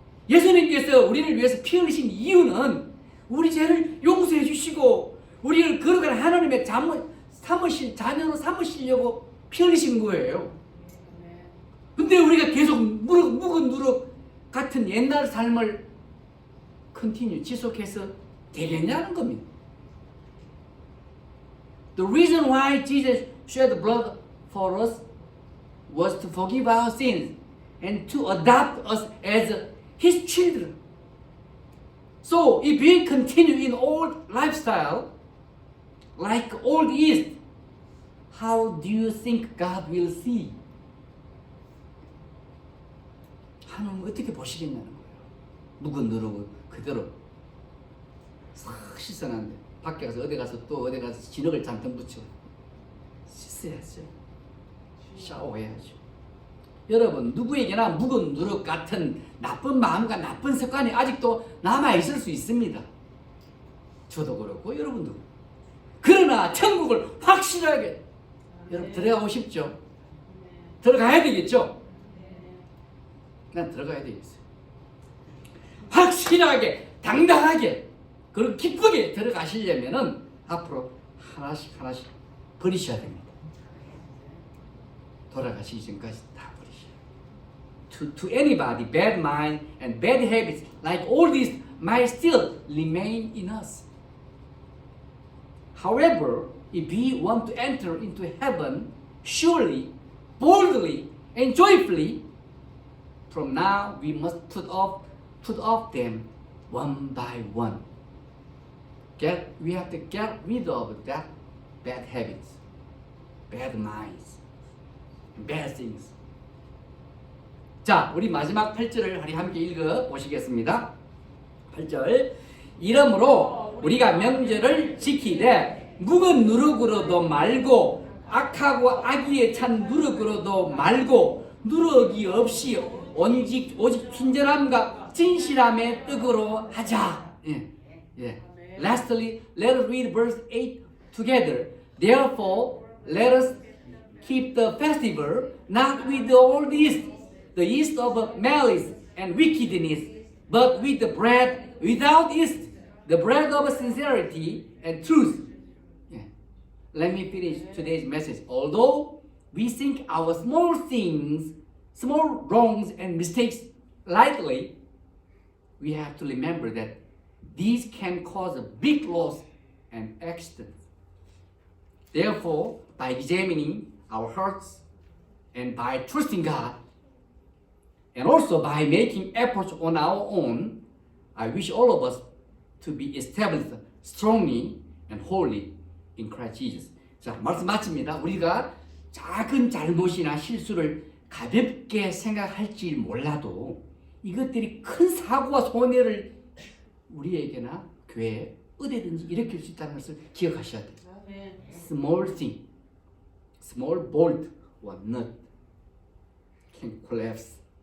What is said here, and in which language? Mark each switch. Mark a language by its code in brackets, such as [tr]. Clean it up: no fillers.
[ko] 예수님께서 우리를 위해서 피 흘리신 이유는 우리 죄를 용서해 주시고 우리를 거룩한 하나님의 자녀로 삼으시려고 피 흘리신 거예요. 근데 우리가 계속 묵은 누룩 같은 옛날 삶을 지속해서 되겠냐는 겁니다. [en] The reason why Jesus shed blood for us was to forgive our sins and to adopt us as His children. So if we continue in old lifestyle, like old yeast, how do you think God will see? [ko] 하나님 어떻게 보시겠냐는 거예요. 묵은 누룩을 그대로 싹 씻어놨는데 밖에 가서 어디 가서 진흙을 잔뜩 묻혀 씻어야죠. 샤워해야죠. 여러분, 누구에게나 묵은 누룩 같은 나쁜 마음과 나쁜 습관이 아직도 남아있을 수 있습니다. 저도 그렇고 여러분도. 그러나 천국을 확실하게 여러분 들어가고 싶죠? 들어가야 되겠죠? 난 들어가야 되겠어요. 확실하게, 당당하게, 그리고 기쁘게 들어가시려면은 앞으로 하나씩 버리셔야 됩니다. 돌아가시기 전까지 다 버리셔. [en] To anybody, bad mind and bad habits like all these might still remain in us. However, if we want to enter into heaven, surely, boldly, and joyfully, from now we must put off them one by one. We have to get rid of that bad habits, bad minds, and bad things. [ko] 자, 우리 마지막 8절을 우리 함께 읽어 보시겠습니다. 8절. 이러므로 우리가 명절을 지키되 묵은 누룩으로도 말고 악하고 악의에 찬 누룩으로도 말고 누룩이 없이 오직 친절함과 진실함의 뜻으로 하자. 예. [en] Lastly, let us read verse 8 together. Therefore, let us keep the festival not with all this, the yeast of malice and wickedness, but with the bread without yeast, the bread of sincerity and truth. Yeah. Let me finish today's message. Although we think our small things, small wrongs and mistakes lightly, we have to remember that these can cause a big loss and accident. Therefore, by examining our hearts and by trusting God, and also by making efforts on our own, I wish all of us to be established strongly and holy in Christ Jesus. [ko] 자, 말씀 마칩니다. 우리가 작은 잘못이나 실수를 가볍게 생각할지 몰라도 이것들이 큰 사고와 손해를 우리에게나 교회에 어디든지 일으킬 수 있다는 것을 기억하셔야 돼요. [en] Small thing, small bolt or nut can collapse.